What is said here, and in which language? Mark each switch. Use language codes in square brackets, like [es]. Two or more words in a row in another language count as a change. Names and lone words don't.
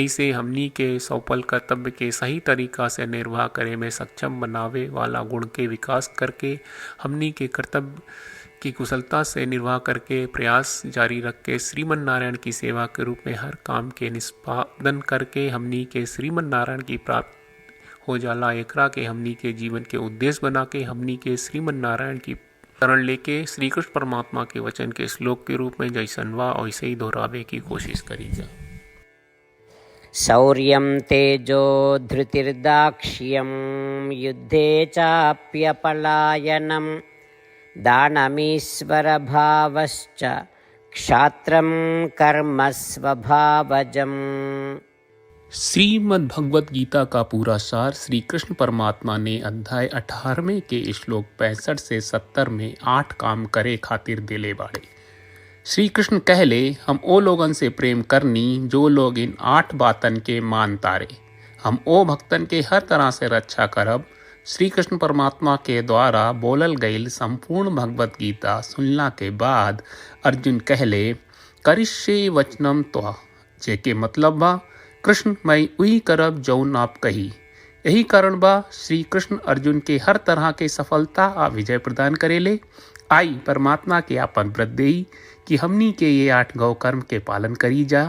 [bho] ऐसे हमनी के सौपल कर्तव्य के सही तरीका से निर्वाह करे में सक्षम बनावे वाला गुण के विकास करके हमनी के कर्तव्य की कुशलता से निर्वाह करके प्रयास जारी रख के श्रीमन नारायण की सेवा के रूप में हर काम के निष्पादन करके हमनी के श्रीमन नारायण की प्राप्ति हो जाला। एकरा के हमनी के जीवन के उद्देश्य बना के हमनी के श्रीमन नारायण की शरण लेके श्री कृष्ण परमात्मा के वचन के श्लोक के रूप में जैसन वा वैसे ही दोहरावे की कोशिश करी जा। [sa] शौर्यं तेजो धृतिर्दाक्ष्यं युद्धे चाप्यपलायनं दानमीश्वरभावश्च क्षात्रं कर्म स्वभावजम्। [bho] श्रीमद् भगवत गीता का पूरा सार श्री कृष्ण परमात्मा ने अध्याय 18 के श्लोक 65 से 70 में 8 काम करे खातिर दिले बाड़े। श्री कृष्ण कहले, हम ओ लोगन से प्रेम करनी जो लोग इन 8 बातन के मान तारे। हम ओ भक्तन के हर तरह से रक्षा करब। श्री कृष्ण परमात्मा के द्वारा बोलल गईल संपूर्ण भगवत गीता सुनला के बाद अर्जुन कहले, [sa] करिष्ये वचनम त्वा, [bho] जेके मतलब बा कृष्ण मैं वही करब जौन आप कही। यही कारण बा श्री कृष्ण अर्जुन के हर तरह के सफलता आ विजय प्रदान करेले। आई परमात्मा के आपन व्रत देई कि हमनी के ये 8 गौ कर्म के पालन करी जा।